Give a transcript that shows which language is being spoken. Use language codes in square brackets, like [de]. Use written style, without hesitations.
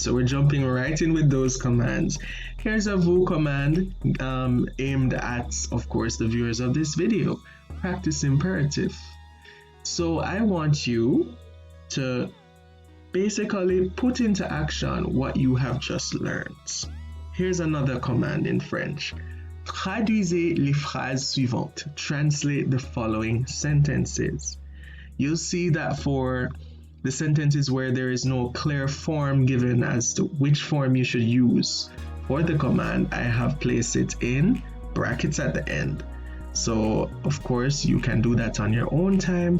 [en] So we're jumping right in with those commands. Here's a vous command aimed at, of course, the viewers of this video. Practice imperative. So I want you to basically put into action what you have just learned. Here's another command in French. [fr] Traduisez les phrases suivantes. [en] Translate the following sentences. You'll see that for the sentences where there is no clear form given as to which form you should use for the command, I have placed it in brackets at the end. So, of course, you can do that on your own time.